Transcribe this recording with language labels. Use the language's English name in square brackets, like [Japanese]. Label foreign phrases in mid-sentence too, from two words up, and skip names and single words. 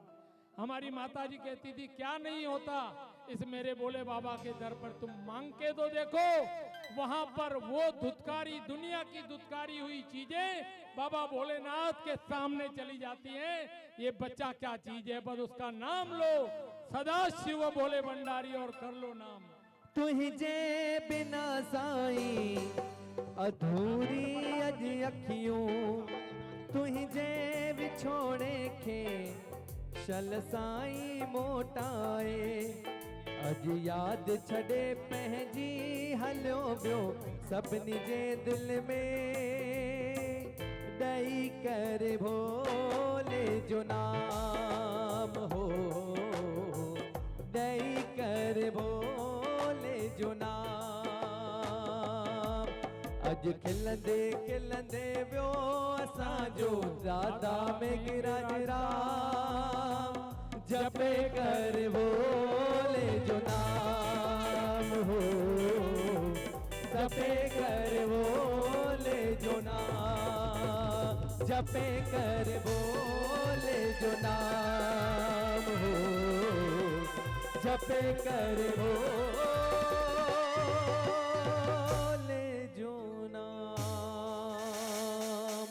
[Hindi] हमारी माताजी कहती थी क्या नहीं होता इस मेरे बोले बाबा के दर पर, तुम मांग के तो देखो, वहां पर वो धुतकारी, दुनिया की धुतकारी हुई चीजें बाबा भोलेनाथ के सामने चली जाती हैं। ये बच्चा क्या चीज है, बस उसका नाम लो, सदा शिव भोले भंडारी, और कर लो नाम। [Sindhi] तुझे बिना साईं अधूरी अज अखियूं, तुझे विछोड़े खे शल साईं मोटाए, अज याद छड़े पंहिंजी हलियो वियो सभिनी जे दिल में, ॾेई कर भोले जो नाम हो, ॾेई कर भोले जो नाम। अज खिलंदे खिलंदे वियो असांजो दादा मेघराज राम, जपे कर भोले जो नाम हो, जपे कर भोले जो नाम, जपे कर भोले जो नाम हो, जपे कर भोले जो नाम।